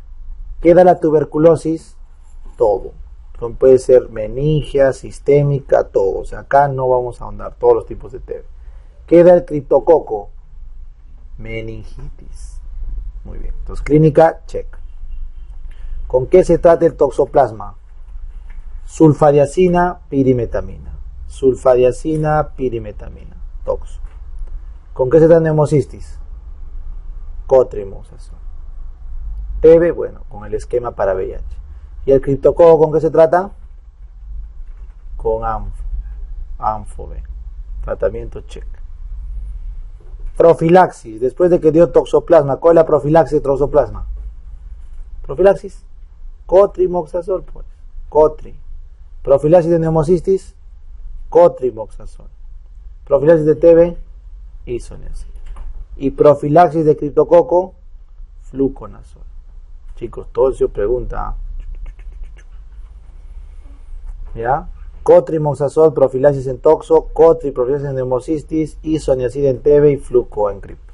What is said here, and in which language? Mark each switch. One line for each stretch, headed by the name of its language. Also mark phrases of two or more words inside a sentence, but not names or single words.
Spanish: Queda la tuberculosis, todo. Puede ser meningia, sistémica, todo. O sea, acá no vamos a ahondar todos los tipos de TB. Queda el criptococo, meningitis. Muy bien. Entonces, clínica, check. ¿Con qué se trata el toxoplasma? Sulfadiazina, pirimetamina. Sulfadiazina, pirimetamina. Toxo. ¿Con qué se trata neumocistis? Cotrimoxazol. TB, bueno, con el esquema para VIH. ¿Y el criptococo con qué se trata? Con Anfo-B. Tratamiento, check. Profilaxis, después de que dio toxoplasma, ¿cuál es la profilaxis de toxoplasma? Profilaxis, cotrimoxazol, pues, cotri. Profilaxis de neumocistis, cotrimoxazol. Profilaxis de TB, isoniazid. Y profilaxis de criptococo, fluconazol. Chicos, todo eso pregunta. ¿Ya? Cotrimoxazol, profilaxis en toxo, cotri, profilaxis en neumocistis, isoniazid en TB y fluco en crip.